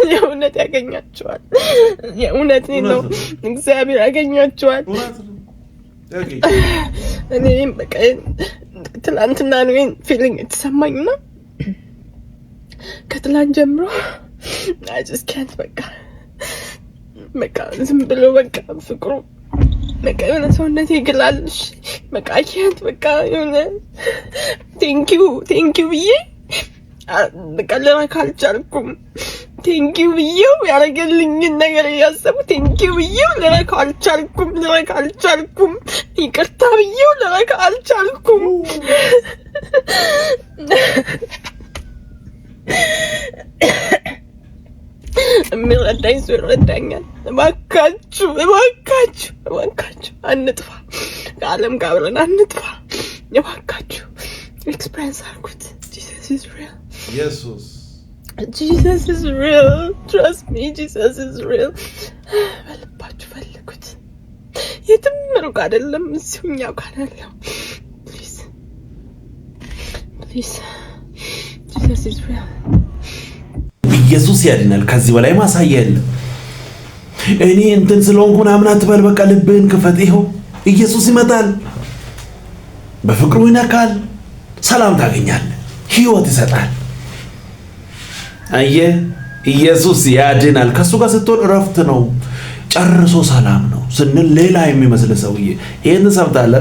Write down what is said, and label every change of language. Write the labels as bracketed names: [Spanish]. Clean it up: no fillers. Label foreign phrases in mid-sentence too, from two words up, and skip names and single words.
[Amharic] የእውነት ነው። እግዚአብሔር ያገኛችኋል። እኔም በቃ ትላንትና ነው ፊሊንግ የተሰማኝና ከትላንት ጀምሮ [English] I just can't [Amharic] በቃ ዝም ብሎ በቃ ፍቅሩ በቃ የሆነ ሰውነቴ ይግላልሽ። በቃ [English] I can't [Amharic] በቃ የሆነ ቴንኪው ብዬ በቃ ልረካ አልቻልኩም። ቴንኪው ብዬው ያደረገልኝን ነገር እያሰቡ ቴንኪው ብዬው ልረካ አልቻልኩም። ይቅርታ ብዬው ልረካ አልቻልኩም። የሚረዳኝ ሰው ይረዳኛል። እባካችሁ አንጥፋ፣ ከዓለም ጋር አብረን አንጥፋ። እባካችሁ ኤክስፒሪየንስ አድርጉት። [English] Jesus is real. Jesus is real. Trust me, Jesus is real. [Amharic] በልባችሁ ፈልጉት። የትም ሩቅ አይደለም፣ እዚሁ እኛው ጋር ያለው። Please. [English] Jesus is real. [Amharic] ኢየሱስ ያድናል። ከዚህ በላይ ማሳያ የለም። እኔ እንትን ስለሆንኩ ምናምን አትበል። በቃ ልብህን ክፈት። ይኸው ኢየሱስ ይመጣል፣ በፍቅሩ ይነካል፣ ሰላም ታገኛለህ፣ ህይወት ይሰጣል። አየህ ኢየሱስ ያድናል። ከሱ ጋር ስትሆን እረፍት ነው፣ ጨርሶ ሰላም ነው ስንል ሌላ የሚመስል ሰውዬ ይሄን ሰምታለህ?